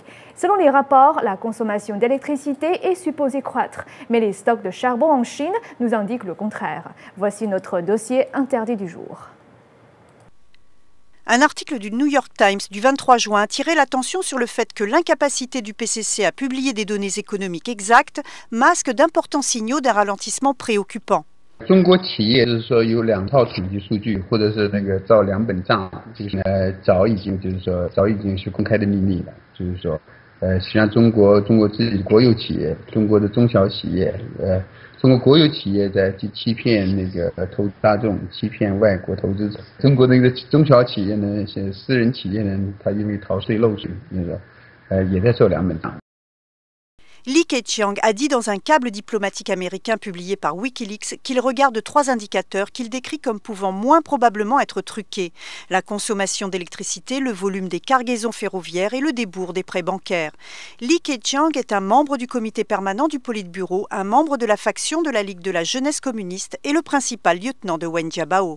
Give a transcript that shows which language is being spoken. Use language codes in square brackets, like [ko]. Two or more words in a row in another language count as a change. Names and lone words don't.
[fr] Selon les rapports, la consommation d'électricité est supposée croître, mais les stocks de charbon en Chine nous indiquent le contraire. Voici notre dossier interdit du jour. Un article du New York Times du 23 juin attirait l'attention sur le fait que l'incapacité du PCC à publier des données économiques exactes masque d'importants signaux d'un ralentissement préoccupant. [zh] 中国企业就是说有2套统计数据，或者是那个照2本账，就是早已经是公开的秘密了。就是说，实际上中国自己国有企业，中国的中小企业，中国国有企业在欺骗那个投资大众，欺骗外国投资者。中国那个中小企业呢，私人企业呢，它因为逃税漏税，那个也在做2本账。 [fr] Li Keqiang a dit dans un câble diplomatique américain publié par Wikileaks qu'il regarde 3 indicateurs qu'il décrit comme pouvant moins probablement être truqués: la consommation d'électricité, le volume des cargaisons ferroviaires et le débours des prêts bancaires. Li Keqiang est un membre du comité permanent du Politburo, un membre de la faction de la Ligue de la jeunesse communiste et le principal lieutenant de Wen Jiabao.